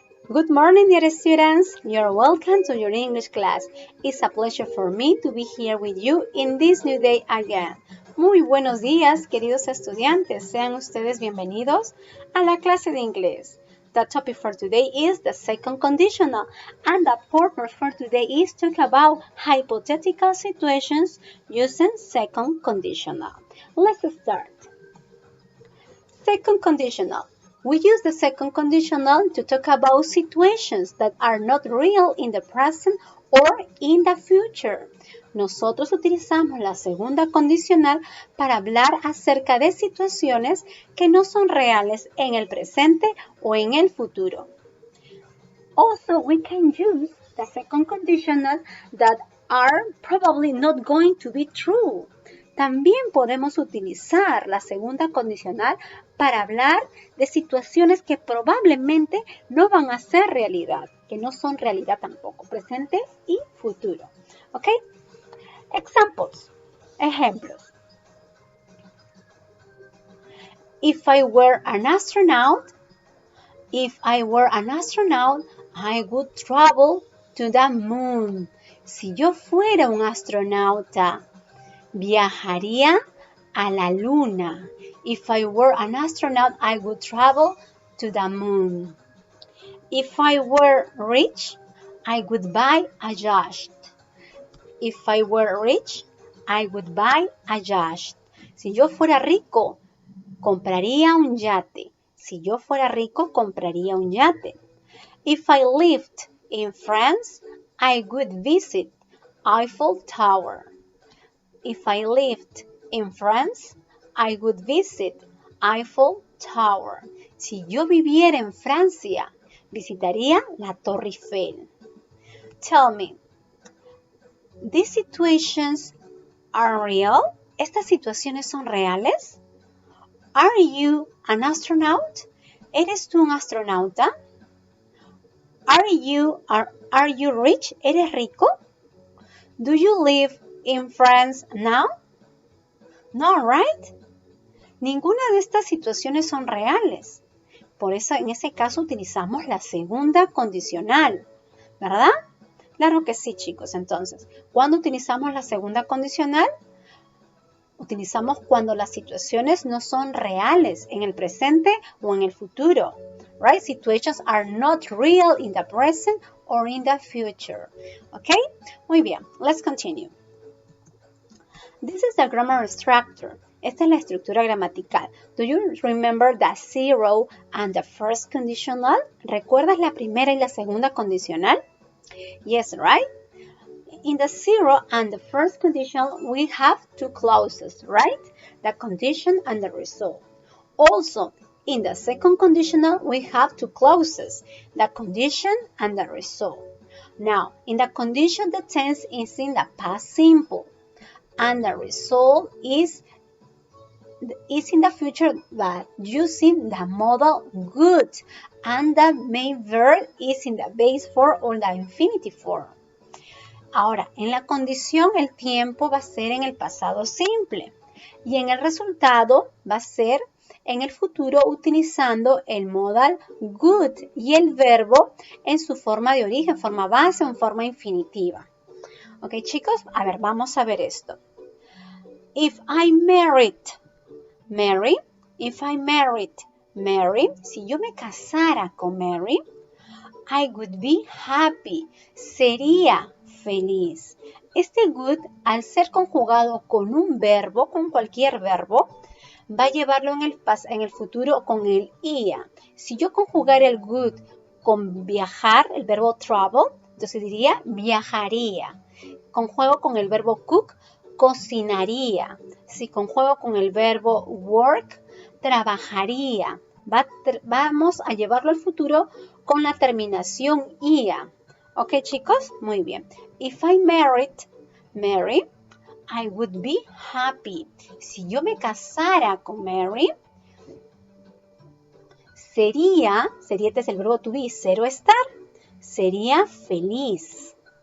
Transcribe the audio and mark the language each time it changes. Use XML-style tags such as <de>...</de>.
<en>Good morning, dear students. You're welcome to your English class. It's a pleasure for me to be here with you in this new day again.</en> <es>Muy buenos días, queridos estudiantes. Sean ustedes bienvenidos a la clase de inglés.</es> <en>The topic for today is the second conditional, and the purpose for today is to talk about hypothetical situations using second conditional. Let's start. Second conditional. We use the second conditional to talk about situations that are not real in the present or in the future.</en> <es>Nosotros utilizamos la segunda condicional para hablar acerca de situaciones que no son reales en el presente o en el futuro.</es> <en>Also, we can use the second conditional that are probably not going to be true.</en> <es>También podemos utilizar la segunda condicional para hablar de situaciones que probablemente no van a ser realidad, que no son realidad tampoco, presente y futuro.</es> <en>¿Ok? Examples.</en> <es>Ejemplos.</es> <en>If I were an astronaut, I would travel to the moon.</en> <es>Si yo fuera un astronauta, viajaría a la luna.</es> <en>If I were an astronaut, I would travel to the moon. If I were rich, I would buy a yacht. If I were rich, I would buy a yacht.</en> <es>Si yo fuera rico, compraría un yate. Si yo fuera rico, compraría un yate.</es> <en>If I lived in France, I would visit Eiffel Tower. If I lived in France, I would visit Eiffel Tower.</en> <es>Si yo viviera en Francia, visitaría la Torre Eiffel.</es> <en>Tell me, these situations are real?</en> <es>¿Estas situaciones son reales?</es> <en>Are you an astronaut?</en> <es>¿Eres tú un astronauta?</es> <en>Are you rich?</en> <es>¿Eres rico?</es> <en>Do you live in France now? No, right?</en> <es>Ninguna de estas situaciones son reales. Por eso, en ese caso, utilizamos la segunda condicional, ¿verdad? Claro que sí, chicos. Entonces, ¿cuándo utilizamos la segunda condicional? Utilizamos cuando las situaciones no son reales en el presente o en el futuro.</es> <en>Right? Situations are not real in the present or in the future. ¿Ok?</en> <es>Muy bien.</es> <en>Let's continue. This is the grammar structure.</en> <es>Esta es la estructura gramatical.</es> <en>Do you remember the zero and the first conditional?</en> <es>¿Recuerdas la primera y la segunda condicional?</es> <en>Yes, right? In the zero and the first conditional, we have two clauses, right? The condition and the result. Also, in the second conditional, we have two clauses, the condition and the result. Now, in the condition, the tense is in the past simple, and the result is in the future, but using the modal good, and the main verb is in the base form or the infinitive form.</en> <es>Ahora, en la condición el tiempo va a ser en el pasado simple y en el resultado va a ser en el futuro utilizando el modal good y el verbo en su forma de origen, forma base o en forma infinitiva. Ok, chicos, a ver, vamos a ver esto.</es> <en>If I married Mary,</en> <es>si yo me casara con Mary,</es> <en>I would be happy,</en> <es>sería feliz. Este good, al ser conjugado con un verbo, con cualquier verbo, va a llevarlo en el futuro con el ia. Si yo conjugara el good con viajar, el verbo travel, entonces diría viajaría. Conjuego con el verbo cook, cocinaría. Si conjuego con el verbo work, trabajaría. Vamos a llevarlo al futuro con la terminación ia. ¿Ok, chicos? Muy bien.</es> <en>If I married Mary, I would be happy.</en> <es>Si yo me casara con Mary, sería, este es el verbo to be, ser o estar, sería feliz.</es>